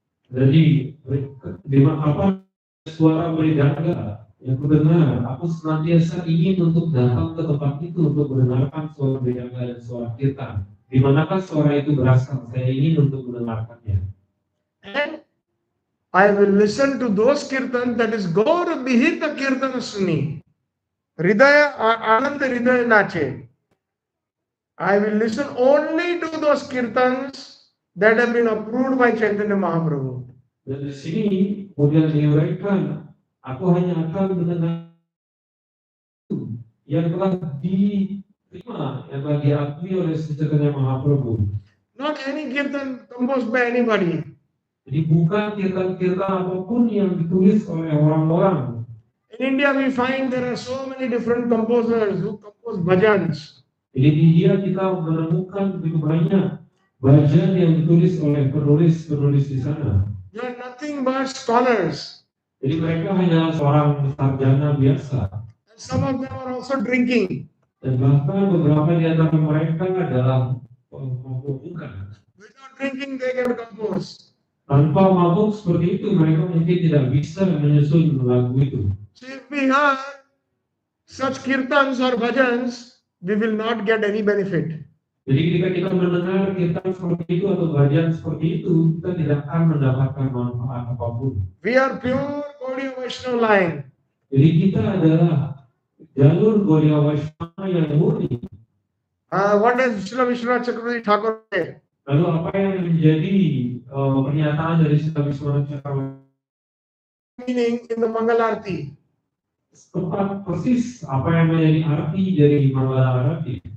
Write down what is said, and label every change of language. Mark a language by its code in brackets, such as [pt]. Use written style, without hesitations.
[id] Jadi di apa suara mridanga yang kudengar, aku senantiasa ingin untuk datang ke tempat itu untuk mendengarkan suara mridanga dan suara kirtan. Di manakah suara itu berasal? Saya ingin untuk mendengarkannya. [en] and I will listen to those kirtan, that is [bn] Gaur Bihita Kirtana Suni. Hridaya Ananda Hridaya Nache. [en] I will listen only to those kirtans that have been approved by Chaitanya Mahaprabhu. [id] Dan di sini kemudian diuraikan, aku hanya akan mendengar yang telah diterima, yang telah diakui oleh Satchitananda Mahaprabhu. [en] Not any kirtan composed by anybody. [id] Jadi bukan kirtan-kirtan apapun yang ditulis oleh orang-orang. [en] In India, we find there are so many different composers who compose bhajans. [id] Jadi di India kita menemukan begitu banyak bhajan yang ditulis oleh penulis-penulis di sana. [en] They are nothing but scholars. [id] Jadi mereka hanya seorang sarjana biasa. [en] And some of them are also drinking. [id] Dan bahkan beberapa di antara mereka adalah pemabuk-mabukan. [en] Without drinking, they can compose. [id] Tanpa mabuk seperti itu, mereka mungkin tidak bisa menyusun lagu itu. [en] So if we have such kirtans or bhajans, we will not get any benefit. [id] Jadi ketika kita mendengar kirtan seperti itu atau bhajan seperti itu, kita tidak akan mendapatkan manfaat apapun. [en] We are pure Gaudiya Vaishnava line. [id] Jadi kita adalah jalur Gaudiya Vaishnava yang murni. [en] What does Srila Vishwanath Chakravarti Thakur say? [id] Lalu apa yang menjadi pernyataan dari Srila Vishwanath Chakravarti? [en] Meaning in the Mangalarti. [id] Tepat persis apa yang menjadi arti dari Mangalarti.